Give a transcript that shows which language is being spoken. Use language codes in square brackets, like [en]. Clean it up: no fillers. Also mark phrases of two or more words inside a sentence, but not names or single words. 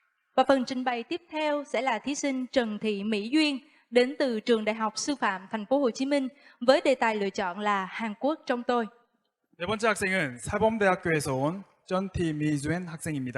[vi] Và phần trình bày tiếp theo sẽ là thí sinh Trần Thị Mỹ Duyên đến từ Trường Đại học Sư phạm Thành phố Hồ Chí Minh với đề tài lựa chọn là Hàn Quốc trong tôi. [ko] 네 번째 학생은 사범대학교에서 온 쩐티 미주엔 학생입니다.